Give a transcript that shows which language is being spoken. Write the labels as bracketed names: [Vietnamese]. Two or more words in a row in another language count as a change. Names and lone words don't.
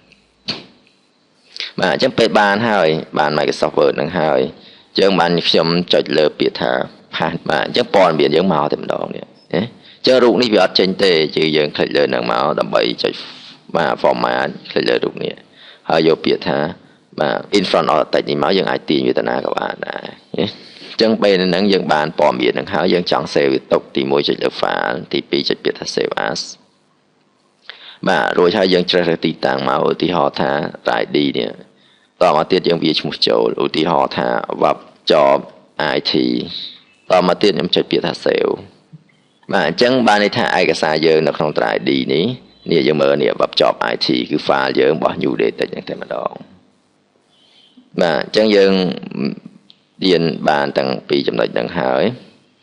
[Khmer] បាទអញ្ចឹងពេលបានហើយបាន Microsoft Word នឹងហើយអញ្ចឹងបានខ្ញុំចុចលើពាក្យថា paste បាទអញ្ចឹងព័ត៌មានយើងមកតែម្ដងនេះណាអញ្ចឹងរូបនេះវាអត់ចេញទេគឺយើង click លើ នឹងមកដើម្បីចុចបាទ format คลิกលើរូបនេះហើយយកពាក្យថាបាទ [English] in front of text [Khmer] នេះមកយើងអាចទាញវាទៅណាក៏បានដែរអ ញ្ចឹងពេលហ្នឹងយើងបានព័ត៌មានហ្នឹងហើយយើងចង់ save វាទុកទី1ចុចលើ file ទី2ចុចពាក្យថា save as បាទរួចហើយយើងជ្រើសរើសទីតាំងមកឧទាហរណ៍ថា ID នេះតមកទៀតយើងវាឈ្មោះចូលឧទាហរណ៍ថា web job IT តមកទៀតខ្ញុំចុចពាក្យថា save បាទអញ្ចឹងបានន័យថាឯកសារយើងនៅក្នុង ID នេះយើងមើលនេះ web job IT គឺ file យើងរបស់ [English] new date [Khmer] ហ្នឹងតែម្ដងបាទអញ្ចឹងយើងរៀនបានទាំងពីរចំណុចហ្នឹងហើយ